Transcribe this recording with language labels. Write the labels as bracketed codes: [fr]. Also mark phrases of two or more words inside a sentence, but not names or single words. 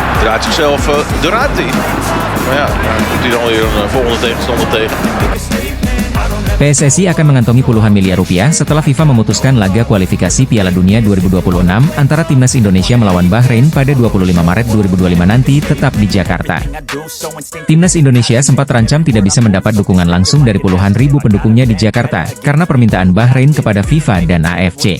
[nl] draait zichzelf eruit in. Maar ja, dan komt hij dan weer een volgende tegenstander tegen. [id] PSSI akan mengantongi puluhan miliar rupiah setelah FIFA memutuskan laga kualifikasi Piala Dunia 2026 antara Timnas Indonesia melawan Bahrain pada 25 Maret 2025 nanti tetap di Jakarta. Timnas Indonesia sempat terancam tidak bisa mendapat dukungan langsung dari puluhan ribu pendukungnya di Jakarta karena permintaan Bahrain kepada FIFA dan AFC.